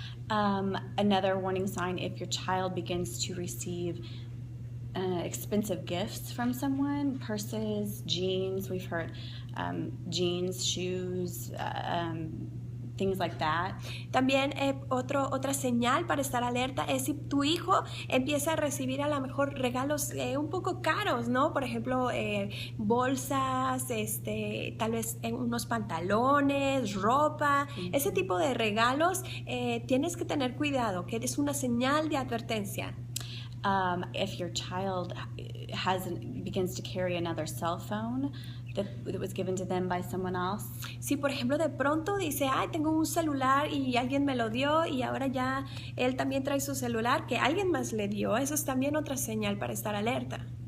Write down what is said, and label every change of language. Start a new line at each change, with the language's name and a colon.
English: Another warning sign, if your child begins to receive expensive gifts from someone, purses, jeans, we've heard jeans, shoes, things like that.
Spanish: También otra señal para estar alerta es si tu hijo empieza a recibir a lo mejor regalos un poco caros, ¿no? Por ejemplo, bolsas, tal vez unos pantalones, ropa, ese tipo de regalos, tienes que tener cuidado, que es una señal de advertencia.
English: If your child begins to carry another cell phone that was given to them by someone else.
Spanish: Si por ejemplo de pronto dice, tengo un celular y alguien me lo dio y ahora ya él también trae su celular que alguien más le dio, eso es también otra señal para estar alerta.